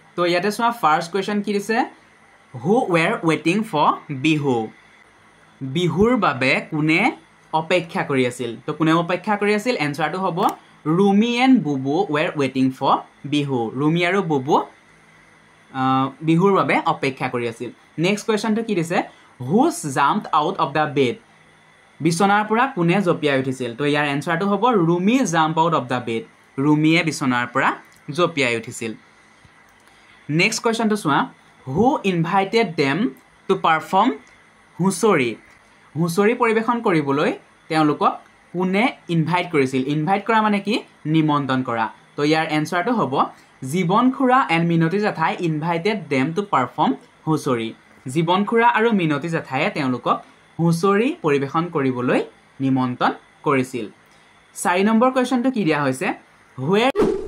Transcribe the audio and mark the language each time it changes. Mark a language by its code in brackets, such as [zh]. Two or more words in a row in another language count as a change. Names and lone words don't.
[as] তো ইয়াতে চোৱা [en] first question [as] কি দিছে [en] who were waiting for Bihu [as] বিহুৰ বাবে কোনে অপেক্ষা কৰি আছিল তো কোনে অপেক্ষা কৰি আছিল এনসাৰটো হ'ব [en] Rumi and Bubu were waiting for Bihu [as] ৰুমি আৰু বুবু বিহুৰ বাবে অপেক্ষা কৰি আছিল [en] next questionটো [as] কি দিছে [en] who's jumped out of the bed [as] বিছনাৰ পৰা কোনে জঁপিয়াই উঠিছিল তো ইয়াৰ এনসাৰটো হ'ব [en] Rumi jump out of the bed [as] ৰুমিয়ে বিছনাৰ পৰা জঁপিয়াই উঠিছিল [en] next questionটো [as] চোৱা [en] who invited them to perform Huchori [as] পৰিৱেশন কৰিবলৈ তেওঁলোকক কোনে ইনভাইট কৰিছিল ইনভাইট কৰা মানে কি নিমন্ত্ৰণ কৰা তো ইয়াৰ এনসাৰটো হ'ব [en] Jiban Khura and Minati Jethai invited them to perform Huchori [as] জীৱন খুৰা আৰু মিনতি জেঠায়ে তেওঁলোকক হুঁচৰি পৰিৱেশন কৰিবলৈ নিমন্ত্ৰণ কৰিছিল 4 [en] number questionটো [as] কি দিয়া হৈছে হুৱেৰ